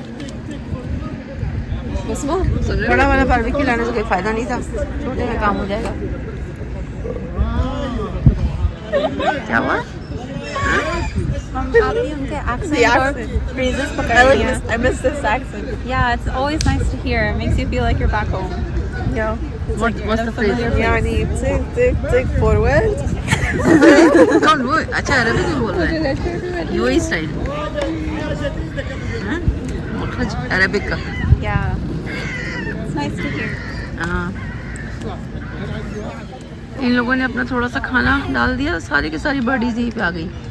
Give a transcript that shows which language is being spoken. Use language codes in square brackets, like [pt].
[hi] बड़ा वाला बारबेक्यू लाने से कोई फायदा नहीं था, छोटे में काम हो जाएगा। क्या हुआ? उनके accent और phrases पकड़ लिया। [en] I miss this accent. Yeah, it's always nice to hear. It makes you feel like you're back home. Yeah. What's the phrase? [ar] يعني [en] take forward. [hi] कौन वो? अच्छा अरबी में बोल रहा है, यूएई स्टाइल, मखरज अरबिक का। [en] Yeah, it's nice to hear. [hi] हाँ, इन लोगों ने अपना थोड़ा सा खाना डाल दिया, सारी की सारी बर्डीज यहीं पे आ गई।